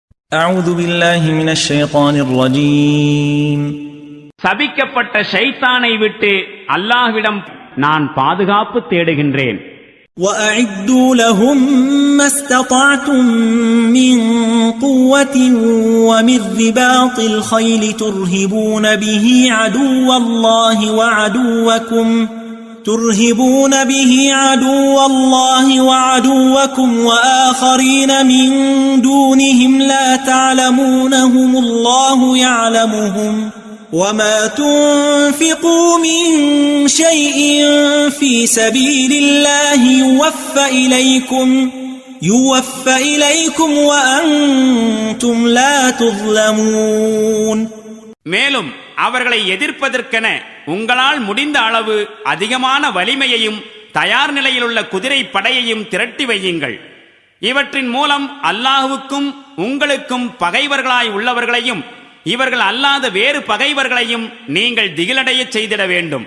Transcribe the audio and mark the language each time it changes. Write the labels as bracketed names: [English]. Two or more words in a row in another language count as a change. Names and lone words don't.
[Arabic] أعوذ بالله من الشيطان الرجيم. [Tamil] சபிக்கப்பட்ட ஷைத்தானை விட்டு அல்லாஹ்விடம் நான் பாதுகாப்பு தேடுகின்றேன். [Arabic] وَأَعِدُّوا لَهُم مَّا اسْتَطَعْتُم مِّن قُوَّةٍ وَمِن رِّبَاطِ الْخَيْلِ تُرْهِبُونَ به عدو الله وعدوكم وآخرين من دونهم لا تعلمونهم الله يعلمهم وما تنفقوا من شيء في سبيل الله يوفى إليكم وأنتم لا تظلمون. [Tamil] மேலும் அவர்களை எதிர்ப்பதற்கென உங்களால் முடிந்த அளவு அதிகமான வலிமையையும் தயார் நிலையில் உள்ள குதிரை படையையும் திரட்டி வையுங்கள். இவற்றின் மூலம் அல்லாஹ்வுக்கும் உங்களுக்கும் பகைவர்களாய் உள்ளவர்களையும் இவர்கள் அல்லாத வேறு பகைவர்களையும் நீங்கள் திகிலடைய செய்திட வேண்டும்.